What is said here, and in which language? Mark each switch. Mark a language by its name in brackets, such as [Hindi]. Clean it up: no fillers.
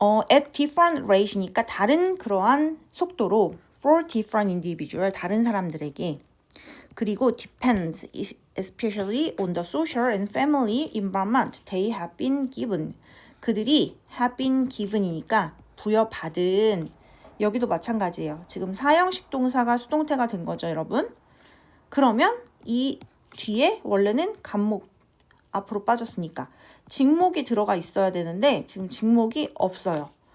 [English] at different rate [Korean] 이니까 다른 그러한 속도로 [English] for different individual, [Korean] 다른 사람들에게. [English] 그리고 depends especially on the social and family environment they have been given. [Korean] 그들이 have been given이니까 부여받은. 여기도 마찬가지예요. 지금 사형식 동사가 수동태가 된 거죠, 여러분. 그러면 이 뒤에 원래는 간목 앞으로 빠졌으니까 직목이 들어가 있어야 되는데 지금 직목이 없어요.